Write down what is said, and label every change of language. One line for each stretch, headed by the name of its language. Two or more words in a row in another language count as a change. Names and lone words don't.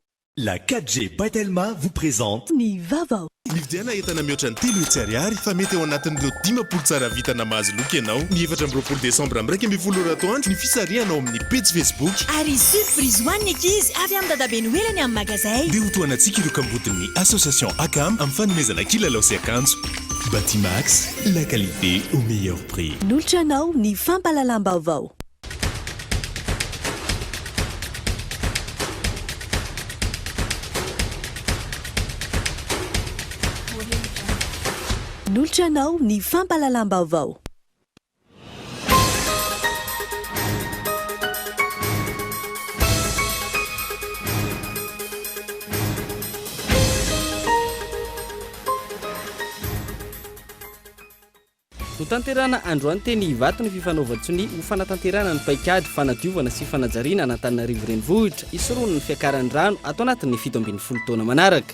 French: La 4G Batelma vous présente
Malagasy: Ny Vaovao. Nividiana entana mihoatra ny telo hetsy ariary fa mety eo anatin'ireo 10 tsara vita namazy loka ianao. Ny 4 Desambra am'raika amby folo atoandro ny fisarianao amin'ny page Facebook. Ary surprise ho an'ny ankizy avy amin'ny dadabe noelany amin'ny magazay. Dia ho toanantsika ireo kambodin'ny association ACAM amin'ny fanomezana kilalao sy akanjo.
French: Batimax, la qualité au meilleur prix.
Malagasy: Nolotra anao ny fampalalam-baovao. Nolotra anao ny fampalalam-baovao. Ho tanterana androany teny Ivato ny fifanaovan-tsony ho fanatanterana ny paikady fanadiovana sy fanajariana an'Antananarivo renivohitra isoroana ny fiakaran'ny rano atao anatin'ny 17 taona manaraka.